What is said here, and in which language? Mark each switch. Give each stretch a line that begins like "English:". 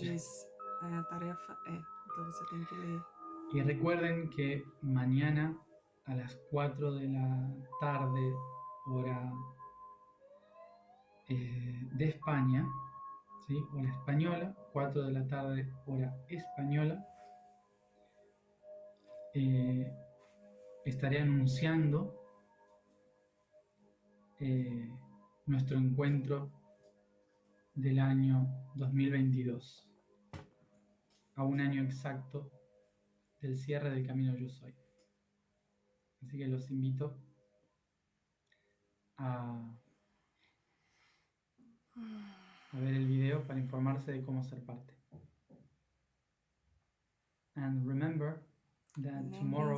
Portuguese: diz a tarefa é, então você tem que ler.
Spanish: Y recuerden que mañana a las 4 de la tarde, hora de España, ¿sí? Hora española, 4 de la tarde, hora española, estaré anunciando nuestro encuentro del año 2022, a un año exacto del cierre del Camino Yo Soy. Así que los invito a ver el video para informarse de cómo ser parte.
English: And remember that tomorrow